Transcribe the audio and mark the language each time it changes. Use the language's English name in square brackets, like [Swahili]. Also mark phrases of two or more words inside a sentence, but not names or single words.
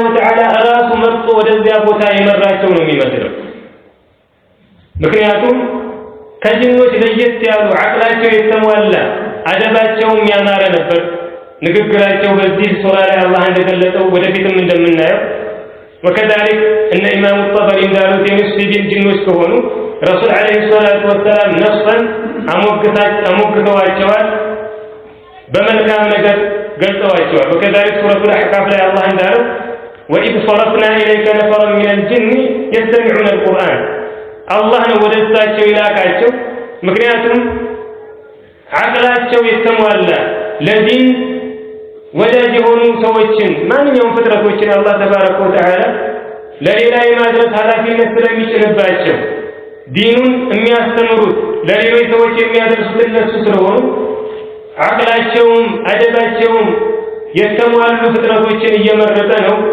[Amharic] ወተዓላ ራሱ መርጦ ወደዚያ ቦታ የመራቸው ነው የሚመስለው። ምክንያቱም ከጅኖች ለየት ያሉ አቅላቸው የተሟላ አደባቸውም ያማረ ነበር። ንግግራቸው በዚህ ሱራ ላይ አላህ እንደገለጸው ወደፊትም እንደምናየው ወከዛሊክ እነ ኢማሙ ጠበሪ እንዳሉት የሙስሊሚን ጅኖች ከሆኑ [Arabic] رسول عليه الصلاة والسلام [Amharic] ነፍሰን አሞግተዋቸዋል። በመልካም ነገር ገልጸዋቸዋል። [Arabic] وكذلك سورة الأحقاف [Amharic] ላይ አላህ እንዳለው [Arabic] وإذ صرفنا إليك نفرا من الجن يستمعون القرآن [Amharic] አላህ ነው ወደ እሳቸው ይላካቸው ምክንያቱም አቅላቸው የተሟላ ለዲን ወዳጅ የሆኑ ሰዎችን ማንኛውም ፍጥረቶችን አላህ [Arabic] تبارك وتعالى [Amharic] ለሌላ የማድረስ ኃላፊነት ስለሚጭንባቸው ዲኑን የሚያስተምሩት ለሌሎች ሰዎች የሚያደርሱት እነሱ ስለሆኑ አቅላቸውም አደባቸውም የተሟሉ ፍጥረቶችን እየመረጠ ነው